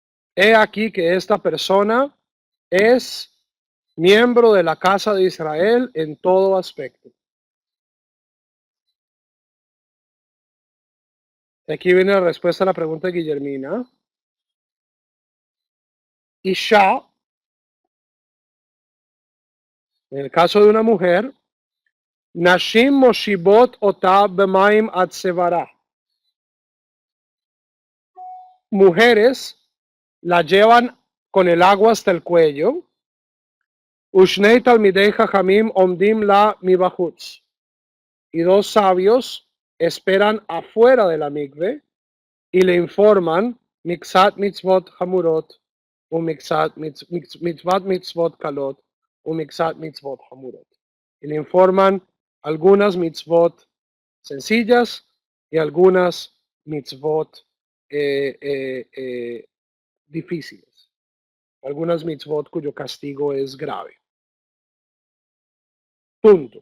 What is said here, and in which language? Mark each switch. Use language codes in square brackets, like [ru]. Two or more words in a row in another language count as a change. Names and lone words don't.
[es] he aquí que esta persona es miembro de la casa de Israel en todo aspecto. Aquí viene la respuesta a la pregunta de Guillermina. Isha, en el caso de una mujer, [he] נשים מושיבות אותה במים עד צווארה. [es] Mujeres la llevan con el agua hasta el cuello. [he] ושני תלמידי חכמים עומדים לה מבחוץ. [es] Y dos sabios esperan afuera de la mikve y le informan [he] מקצת מצוות חמורות או מקצת מצות מצוות קלות או מקצת מצוות חמורות. [es] Y le informan algunas mitzvot sencillas y algunas mitzvot difíciles. Algunas mitzvot cuyo castigo es grave. Punto.